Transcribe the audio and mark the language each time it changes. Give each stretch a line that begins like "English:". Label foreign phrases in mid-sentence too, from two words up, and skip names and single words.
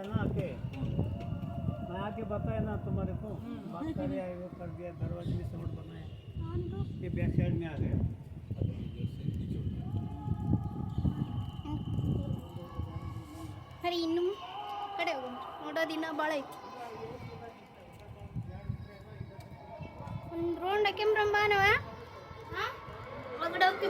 Hindi: ना आके, मैं आके बताया ना तुम्हारे को, बात कर रहा है, वो कर दिया, दरवाजे में सपोर्ट बनाया, ये बैक साइड में आ गए.
Kannada: ಸರಿ, ಇನ್ನು ಕಡೆ ಹೋಗೋಣ. ನೋಡೋದಿನ್ನ ಭಾಳ ಐತಿ. ಒಂದು ರೌಂಡ್ ಹಾಕ್ಯಂಬ್ರಂಬಾನವ ಒಳಗಡೆ ಹೋಗ್ತೀವಿ.